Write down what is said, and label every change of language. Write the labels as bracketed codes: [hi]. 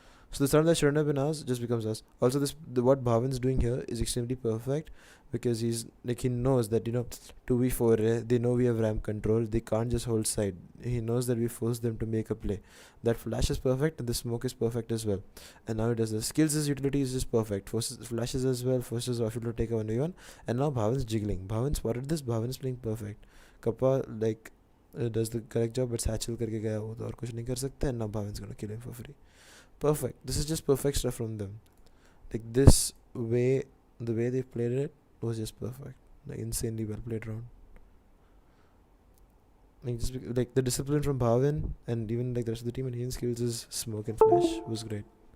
[en] So the round that shouldn't have been ours just becomes us. Also, what Bhavan's doing here is extremely perfect because he knows that 2v4 they know we have ramp control. They can't just hold side. He knows that we force them to make a play. That flash is perfect and the smoke is perfect as well. And now he does the skills' utility is just perfect. Forces flashes as well. Forces Rafael to take a 1v1. And now Bhavan's jiggling. Bhavan spotted this. Bhavan is playing perfect. Kappa does the correct job, but Satchel [hi] करके गया वो तो और कुछ नहीं कर सकता. [en] And now Bhavan's gonna kill him for free. Perfect. This is just perfect stuff from them. Like this way, the way they played it was just perfect. Like insanely well played round. Like the discipline from Bhavin and even like the rest of the team and his skills is smoke and flash was great.